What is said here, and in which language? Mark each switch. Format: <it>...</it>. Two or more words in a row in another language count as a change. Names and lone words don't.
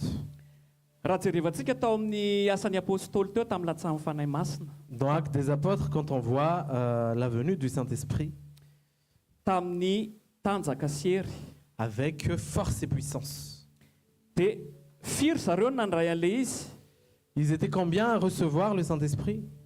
<mg>Raha jerevantsika tao amin'ny asan'ny apôstôly teo tamin'ny latsahan'ny fanahy masina.</mg> <fr>Dans Actes des Apôtres, quand on voit la venue du Saint-Esprit,</fr> <mg>Tamin'ny tanjaka sy hery</mg> <fr>avec force et puissance.</fr> <mg>dia firy zareo nandray an'ilay izy.</mg> <fr>Ils étaient combien à recevoir le Saint-Esprit?</fr>